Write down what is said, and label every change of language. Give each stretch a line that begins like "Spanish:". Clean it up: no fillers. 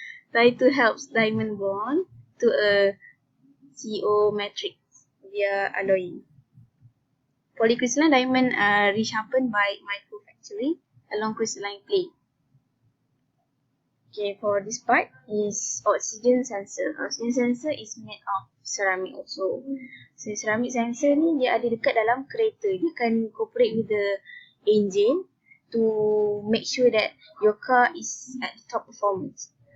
English: Try to help diamond bond to a CO matrix via alloying. Polycrystalline diamond resharpened by microfracturing along crystalline plane. Okay, for this part is oxygen sensor. Oxygen sensor is made of ceramic also.
Malay: So ceramic sensor ni dia ada dekat dalam kereta. Dia akan
English: cooperate with the engine to make sure that your car is at top performance.